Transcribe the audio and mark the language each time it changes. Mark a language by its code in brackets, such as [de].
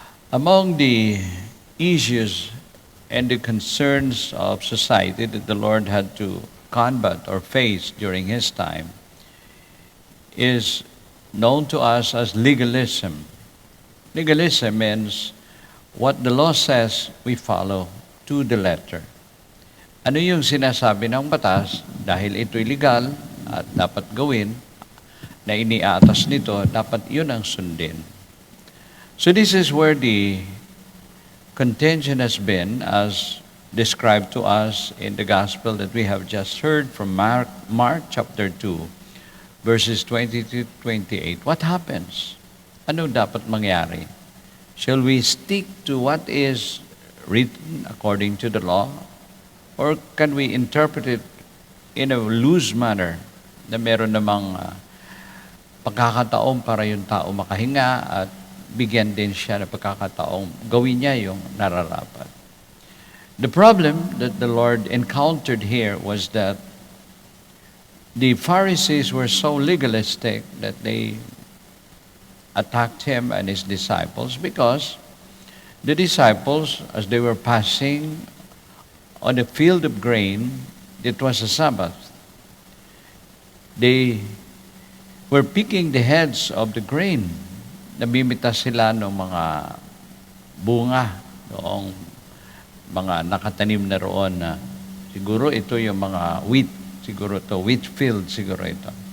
[en] Among the issues and the concerns of society that the Lord had to combat or face during his time is known to us as legalism. Legalism means what the law says, we follow to the letter. [tl] Ano yung sinasabi ng batas, dahil ito'y legal at dapat gawin, na iniatas nito, dapat yun ang sundin. [en] So this is where the contention has been, as described to us in the gospel that we have just heard from Mark chapter 2, verses 20 to 28. What happens? [tl] Ano dapat mangyari? Shall we stick to what is written according to the law? [en] Or can we interpret it in a loose manner [tl] na meron namang pagkakataon para yung tao makahinga at bigyan din siya ng pagkakataong gawin niya yung nararapat. [en] The problem that the Lord encountered here was that the Pharisees were so legalistic that they attacked him and his disciples because the disciples, as they were passing on a field of grain, it was a Sabbath. They were picking the heads of the grain. [tl] Namimitas sila ng mga bunga, noong mga nakatanim na roon na siguro ito yung mga wheat, siguro ito, wheat field siguro ito.